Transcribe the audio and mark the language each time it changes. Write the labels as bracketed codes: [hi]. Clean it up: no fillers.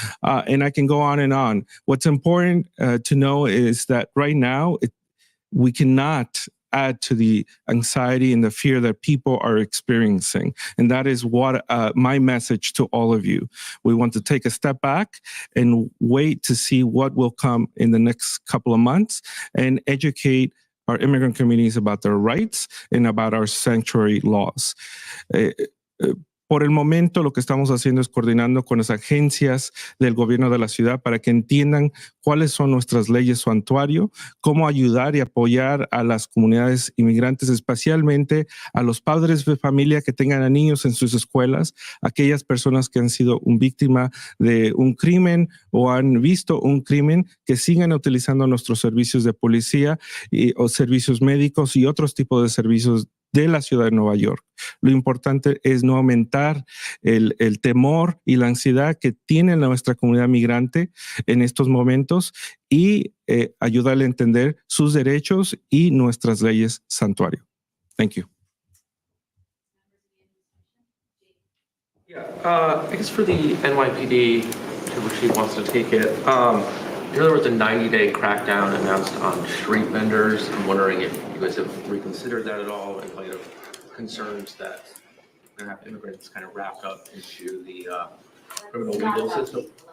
[en] And I can go on and on. What's important to know is that right now, we cannot add to the anxiety and the fear that people are experiencing. And that is what my message to all of you. We want to take a step back and wait to see what will come in the next couple of months and educate our immigrant communities about their rights and about our sanctuary laws. [es] Por el momento, lo que estamos haciendo es coordinando con las agencias del gobierno de la ciudad para que entiendan cuáles son nuestras leyes santuario, cómo ayudar y apoyar a las comunidades inmigrantes, especialmente a los padres de familia que tengan a niños en sus escuelas, aquellas personas que han sido víctima de un crimen o han visto un crimen, que sigan utilizando nuestros servicios de policía o servicios médicos y otros tipos de servicios de la ciudad de Nueva York. Lo importante es no aumentar el temor y la ansiedad que tiene nuestra comunidad migrante en estos momentos y ayudarle a entender sus derechos y nuestras leyes santuario. [en] Thank you. Yeah, I guess for the NYPD, which he wants to take it, there was a 90-day crackdown announced on street vendors. I'm wondering if you guys have reconsidered that at all in light of concerns that we're going to have immigrants kind of wrapped up into the criminal legal system.